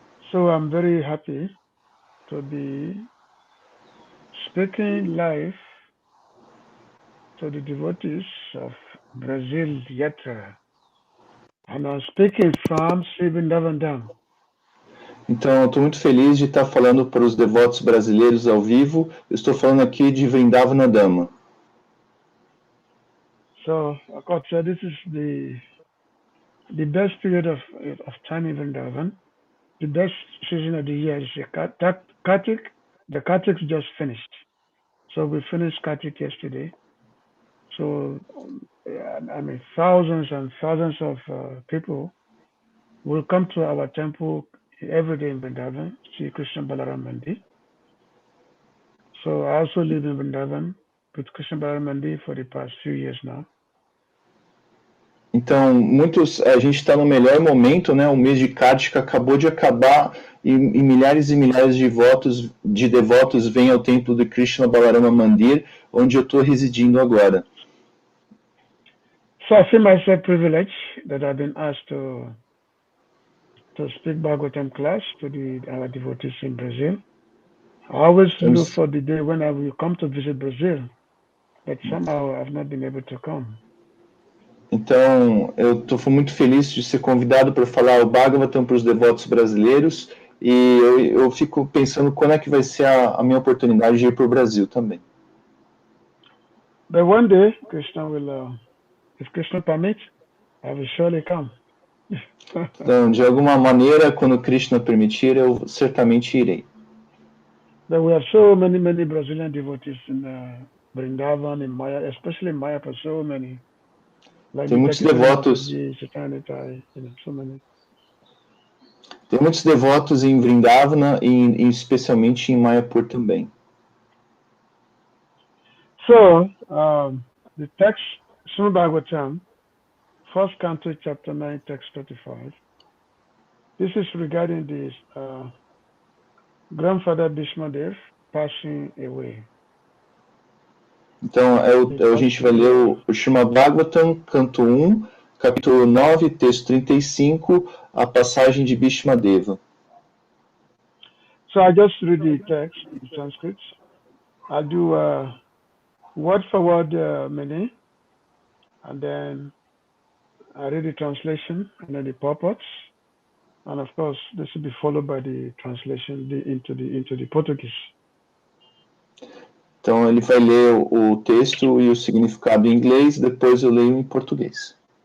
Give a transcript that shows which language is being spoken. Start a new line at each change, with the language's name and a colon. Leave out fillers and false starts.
English: So I'm very happy to be speaking live to the devotees of Brazil Yatra. And I'm speaking from Sri Vrindavana.
Portuguese: Então, estou muito feliz de estar falando para os devotos brasileiros ao vivo. Eu estou falando aqui de Vrindavana Dhamma.
English: So, this is the best period of time in Vrindavan. The best season of the year is Kartik. The Kartik just finished. So we finished Kartik yesterday. So, I mean, thousands and thousands of people will come to our temple every day in Vrindavan, Sri Krishna Balaram Mandir. So I also live in Vrindavan with Krishna Balaram Mandir for the past few years now.
Portuguese: Então, a gente está no melhor momento, né? O mês de Kartika acabou de acabar e milhares de devotos vêm ao templo de Krishna Balarama Mandir, onde eu estou residindo agora.
English: So I feel myself privileged that I've been asked to speak Bhagavatam class to our devotees in Brazil. I always look for the day when I will come to visit Brazil, but somehow I've not been able to come.
Portuguese: Então, eu estou muito feliz de ser convidado para falar o Bhagavatam para os devotos brasileiros e eu fico pensando quando é que vai ser a minha oportunidade de ir para o Brasil também.
English: But one day, Krishna will, if Krishna permits, I will surely come.
Portuguese: Então, de alguma maneira, quando Krishna permitir, eu certamente irei.
English: There were so many Brazilian devotees in Vrindavana, in Maya, especially in Mayapur, so many. Like
Portuguese: Tem
English: the
Portuguese: muitos Takitana devotos,
English: Mataji, Sitanitai, so many.
Portuguese: tem muitos devotos em Vrindavana e especialmente em Mayapur também.
English: So, the text, Srimad Bhagavatam, first canto, chapter 9, text 35. This is regarding this grandfather Bhishmadev passing away.
Portuguese: Então, a gente vai ler o Srimad Bhagavatam, canto 1, capítulo 9, texto 35, a passagem de Bhishmadeva.
English: So I just read the text, the transcripts. I'll do word for word meaning, and then I read the translation and then the purports, and of course this will be followed by the translation into the Portuguese.
Portuguese: Então ele vai ler o texto e o significado em inglês, depois eu leio em português.